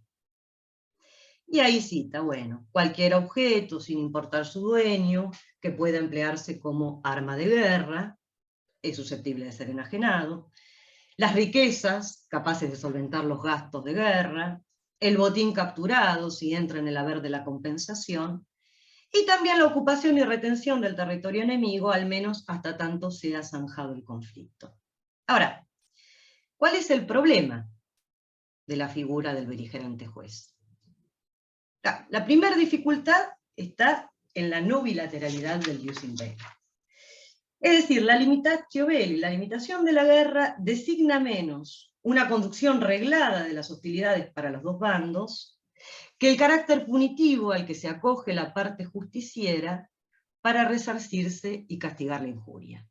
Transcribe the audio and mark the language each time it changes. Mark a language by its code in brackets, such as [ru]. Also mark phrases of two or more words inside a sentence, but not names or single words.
[es] Y ahí cita, bueno, cualquier objeto, sin importar su dueño, que pueda emplearse como arma de guerra, es susceptible de ser enajenado, las riquezas, capaces de solventar los gastos de guerra, el botín capturado, si entra en el haber de la compensación, y también la ocupación y retención del territorio enemigo, al menos hasta tanto sea zanjado el conflicto. Ahora, ¿cuál es el problema de la figura del beligerante juez? La primera dificultad está en la no bilateralidad del [la] jus in bello. [es] Es decir, la [la] limitatio belli, [es] la limitación de la guerra, designa menos una conducción reglada de las hostilidades para los dos bandos, que el carácter punitivo al que se acoge la parte justiciera para resarcirse y castigar la injuria.